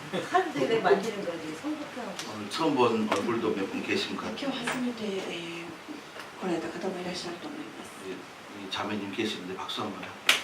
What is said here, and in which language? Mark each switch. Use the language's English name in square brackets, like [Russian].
[Korean] 하루에 만지는 거지 성격형 오늘 처음 본 얼굴도 몇 분 계신 것 [Japanese] 今日初めて、来られた方もいらっしゃると思います。 [Korean] 이 자매님 계시는데 박수 한번 할게요.